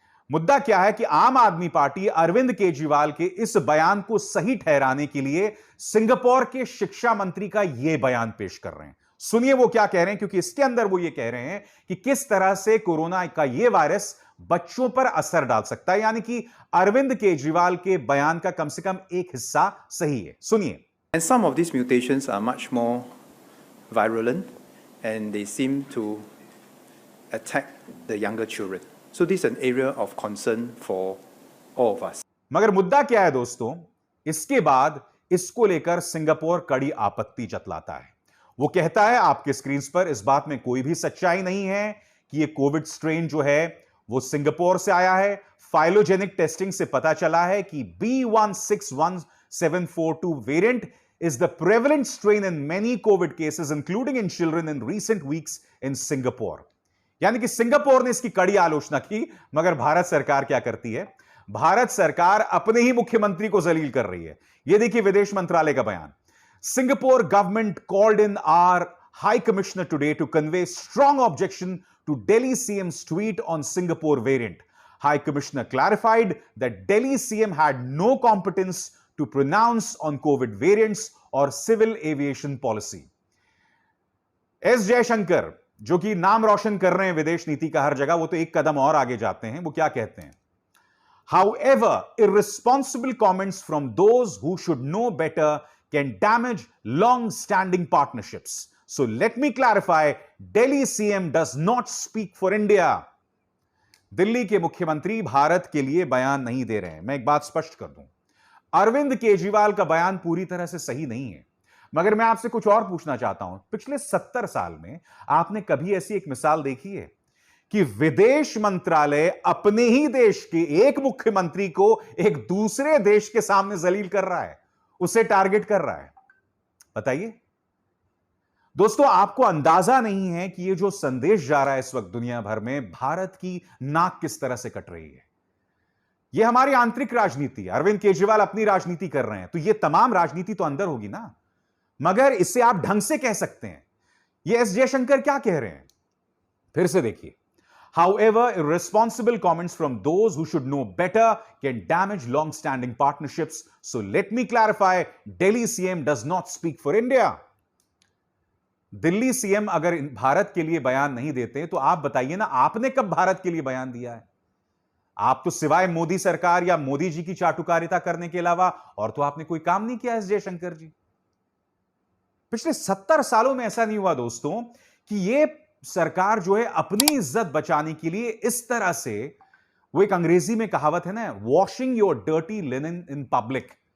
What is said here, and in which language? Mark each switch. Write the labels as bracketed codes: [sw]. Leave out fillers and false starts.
[hi] मुद्दा क्या है कि आम आदमी पार्टी अरविंद केजरीवाल के इस बयान को सही ठहराने के लिए सिंगापुर के शिक्षा मंत्री का यह बयान पेश कर रहे हैं। सुनिए वो क्या कह रहे हैं, क्योंकि इसके अंदर वो ये कह रहे हैं कि किस तरह से कोरोना का यह वायरस बच्चों पर असर डाल सकता है। यानी कि अरविंद केजरीवाल के बयान का कम से कम एक हिस्सा सही है। सुनिए। [en] And some of these mutations are much more virulent and they seem to attack the younger children. So this is an area of concern for all of us. [hi] मगर मुद्दा क्या है दोस्तों? इसके बाद इसको लेकर सिंगापुर कड़ी आपत्ति जतलाता है। वो कहता है आपके स्क्रीन पर, इस बात में कोई भी सच्चाई नहीं है कि ये कोविड स्ट्रेन जो है वो सिंगापुर से आया है। फाइलोजेनिक टेस्टिंग से पता चला है कि [en] B161742 variant is the prevalent strain in many COVID cases, including in children in recent weeks in Singapore. [hi] यानी कि सिंगापुर ने इसकी कड़ी आलोचना की, मगर भारत सरकार क्या करती है? भारत सरकार अपने ही मुख्यमंत्री को जलील कर रही है। यह देखिए विदेश मंत्रालय का बयान। [en] Singapore government called in our High Commissioner today to convey strong objection to Delhi CM's tweet on Singapore variant. High Commissioner clarified that Delhi CM had no competence to pronounce on COVID variants or civil aviation policy. [hi] S Jaishankar, जो कि नाम रोशन कर रहे हैं विदेश नीति का हर जगह, वो तो एक कदम और आगे जाते हैं। वो क्या कहते हैं? [en] However, irresponsible comments from those who should know better can damage long-standing partnerships. So let me clarify, Delhi CM does not speak for India. [hi] Delhi के मुख्यमंत्री भारत के लिए बयान नहीं दे रहे हैं। मैं एक बात स्पष्ट कर दूं, अरविंद केजरीवाल का बयान पूरी तरह से सही नहीं है, मगर मैं आपसे कुछ और पूछना चाहता हूं। पिछले 70 साल में आपने कभी ऐसी एक मिसाल देखी है कि विदेश मंत्रालय अपने ही देश के एक मुख्यमंत्री को एक दूसरे देश के सामने जलील कर रहा है, उसे टारगेट कर रहा है? बताइए दोस्तों, आपको अंदाजा नहीं है कि यह जो संदेश जा रहा है इस वक्त दुनिया भर में, भारत की नाक किस तरह से कट रही है। यह हमारी आंतरिक राजनीति है। अरविंद केजरीवाल अपनी राजनीति कर रहे हैं, तो यह तमाम राजनीति तो अंदर होगी ना, मगर इसे आप ढंग से कह सकते हैं। यह एस जयशंकर क्या कह रहे हैं? फिर से देखिए। [en] However, irresponsible comments from those who should know better can damage long-standing partnerships. So let me clarify, Delhi CM does not speak for India. [hi] Delhi CM अगर भारत के लिए बयान नहीं देते तो आप बताइए ना, आपने कब भारत के लिए बयान दिया है? आप तो सिवाय मोदी सरकार या मोदी जी की चाटुकारिता करने के अलावा और तो आपने कोई काम नहीं किया। एस जयशंकर जी, पिछले 70 सालों में ऐसा नहीं हुआ दोस्तों कि यह सरकार जो है अपनी इज्जत बचाने के लिए इस तरह से, वो एक अंग्रेजी में कहावत है ना, [en] Washing your dirty linen in public.